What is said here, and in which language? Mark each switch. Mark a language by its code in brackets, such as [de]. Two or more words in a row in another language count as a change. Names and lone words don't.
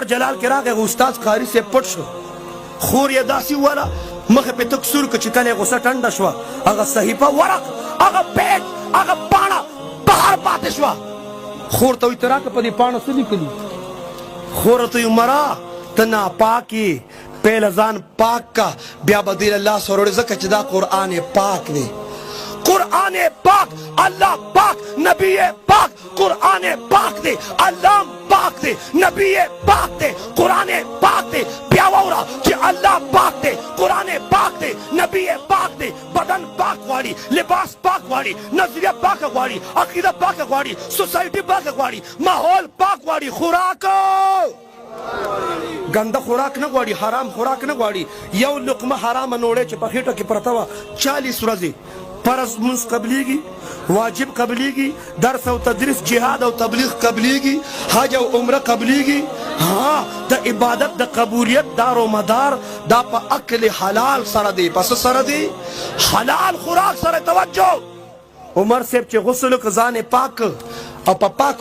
[ps] جلال کې راغی استاد قاري صاحب پټ شو خور یې داسې وویله مخې پې تک سور که چې کله یې غوسه ټنډه شوه هغه صحیفه ورق هغه پیج هغه پاڼه بهر پاتې شوه خور ته وایي ته راکړه په دې پاڼه څه لیکلي خور ته وایي عمره ته ناپاک یې پهله ځان پاک کا بیا به دې له لاس وروړې ځکه چې دا قرآن پاک دی قرآن پاک اللہ پاک نبی پاک قرآن پاک دے اللہ پاک دے نبی پاک دے قرآن پاک دے پیاورا کہ اللہ پاک دے قرآن پاک دے نبی پاک دے بدن پاک واڑی لباس پاک واڑی نظریہ پاک واڑی عقیدہ پاک واڑی سوسائٹی پاک واڑی ماحول پاک واڑی خوراک گنده خوراک نه غواړي حرام خوراک نه غواړي یو لقمه حرامه نوړې چې په خېټه کې پرته وه 40 ورځې فرض منځ قبلیږي واجب قبلیږي درس او تدریس جهاد او تبلیغ قبلیږي حج او عمره قبلیږي ها د عبادت د قبولیت دار و مدار دا په اکل حلال سره دی پس سره دی حلال خوراک سره توجه عمر صاحب چې غسل وکړ ځان یې پاک او په پاکو